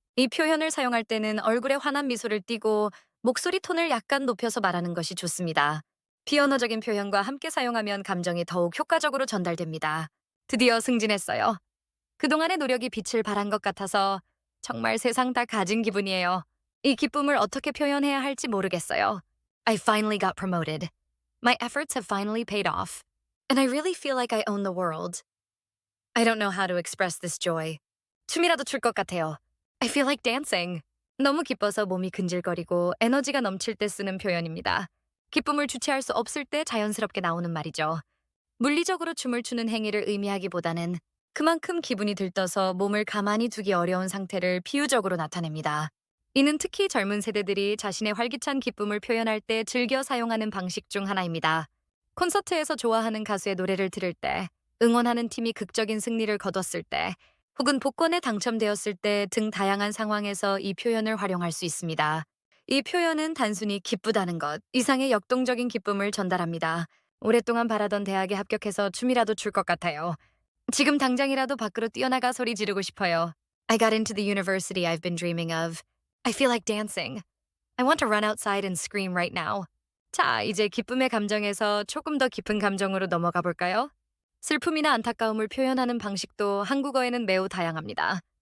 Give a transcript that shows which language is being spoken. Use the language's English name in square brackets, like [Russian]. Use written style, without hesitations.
[Korean] 이 표현을 사용할 때는 얼굴에 환한 미소를 띠고 목소리 톤을 약간 높여서 말하는 것이 좋습니다. 비언어적인 표현과 함께 사용하면 감정이 더욱 효과적으로 전달됩니다. 드디어 승진했어요. 그동안의 노력이 빛을 발한 것 같아서 정말 세상 다 가진 기분이에요. 이 기쁨을 어떻게 표현해야 할지 모르겠어요. [English] I finally got promoted. My efforts have finally paid off. And I really feel like I own the world. I don't know how to express this joy. [Korean] 춤이라도 출 것 같아요. [English] I feel like dancing. [Korean] 너무 기뻐서 몸이 근질거리고 에너지가 넘칠 때 쓰는 표현입니다. 기쁨을 주체할 수 없을 때 자연스럽게 나오는 말이죠. 물리적으로 춤을 추는 행위를 의미하기보다는 그만큼 기분이 들떠서 몸을 가만히 두기 어려운 상태를 비유적으로 나타냅니다. 이는 특히 젊은 세대들이 자신의 활기찬 기쁨을 표현할 때 즐겨 사용하는 방식 중 하나입니다. 콘서트에서 좋아하는 가수의 노래를 들을 때, 응원하는 팀이 극적인 승리를 거뒀을 때, 혹은 복권에 당첨되었을 때 등 다양한 상황에서 이 표현을 활용할 수 있습니다. 이 표현은 단순히 기쁘다는 것 이상의 역동적인 기쁨을 전달합니다. 오랫동안 바라던 대학에 합격해서 춤이라도 출 것 같아요. 지금 당장이라도 밖으로 뛰어나가 소리 지르고 싶어요. [English] I got into the university I've been dreaming of. I feel like dancing. I want to run outside and scream right now. [Korean] 자, 이제 기쁨의 감정에서 조금 더 깊은 감정으로 넘어가 볼까요? 슬픔이나 안타까움을 표현하는 방식도 한국어에는 매우 다양합니다.